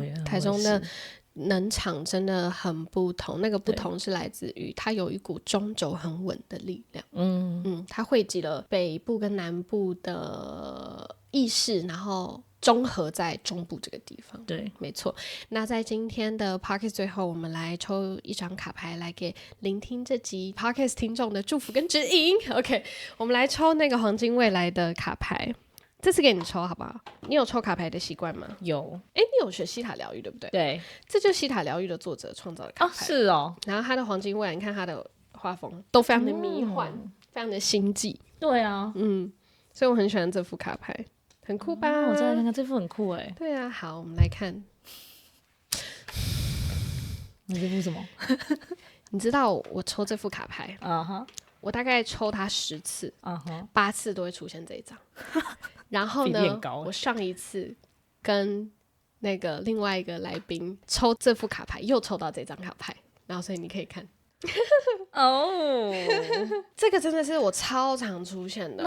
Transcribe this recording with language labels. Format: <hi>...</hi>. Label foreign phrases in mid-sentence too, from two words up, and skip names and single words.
<zh>台中的能場真的很不同，那個不同是來自於它有一股中軸很穩的力量。它匯集了北部跟南部的意識，然後綜合在中部這個地方。对，沒錯。那在今天的 Podcast 最後，我們來抽一張卡牌，來給聆聽這集 Podcast 聽眾的祝福跟指引。OK， 我們來抽那個黃金未來的卡牌。這次給你抽好不好？你有抽卡牌的習慣嗎？有。你有學西塔療癒對不對？對，這就是西塔療癒的作者創造的卡牌。是哦。然後他的黃金未來，你看他的畫風都非常的迷幻，非常的星際。對啊，所以我很喜歡這副卡牌，很酷吧？我再來看看，這副很酷哎。對啊，好，我們來看。你這副什麼？你知道我抽這副卡牌我大概抽它10 次，8 次都會出現這一張。然後呢，我上一次跟那個另外一個來賓抽這副卡牌，又抽到這張卡牌，然後所以你可以看。這個真的是我超常出現的。</zh>